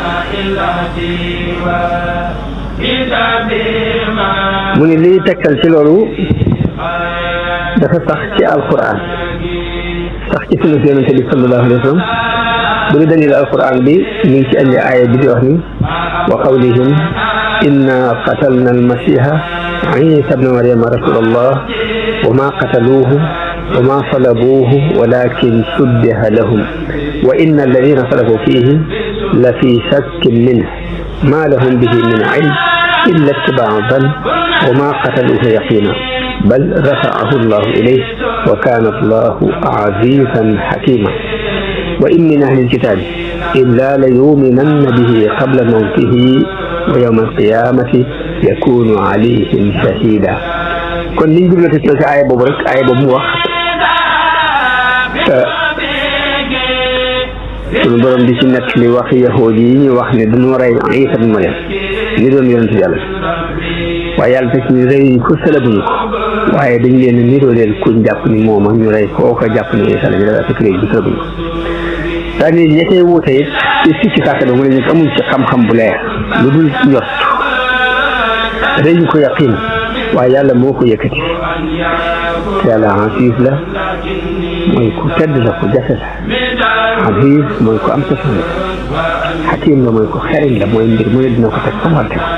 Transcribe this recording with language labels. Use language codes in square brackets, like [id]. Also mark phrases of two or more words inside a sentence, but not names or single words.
[wo] mu ne liy tegtal ci loolu dafa sax ci alquran sax ci sunu yonente bi [ar] صلى الله عليه وسلم [wo] bu ñu dalil alquran bi mi ngi ci andi aaya bi di wax ni [ar] وقولهم إنا قتلنا المسيح عيسى ابن مريم رسول الله وما qataluuhu wa ma صلبوه ولكن شبه لهم وإن الذين اختلفوا فيه لفي شك منه ما لهم به من علم إلا اتباع الظن وما قتلوه يقينا بل رفعه الله إليه وكان الله عزيزا حكيما وإن من أهل الكتاب إلا ليؤمنن به قبل موته ويوم القيامة يكون عليهم شهيدا [wo] kon liñ jublate ci aaya boobu rek aaya boobu mu wax sunu borom di ci nekk li wax yahuud yi ñu wax ne dañoo rey Isa ibn Maryam ni doon yonent yàlla waaye yàlla teg ñu rey ko salabuñu ko waaye dañ leen niroo leen kuñ jàpp ni mooma ñu rey kooka jàpp ni Isa la ñu def fekk léegi salabuñu ko c'est-à-dire ña cay wuute it ci sikki sàkk da mu ne ñu amuñ ci xam-xam bu leer lu dul njort rëy ko yaqin waaye yàlla moo ko yëkkati yàlla aziz la mooy ku tedd la ku jafe la aziz mooy ko am safan la xakim la mooy ko xereñ la mooy mbir mu ne dina ko teg fa warte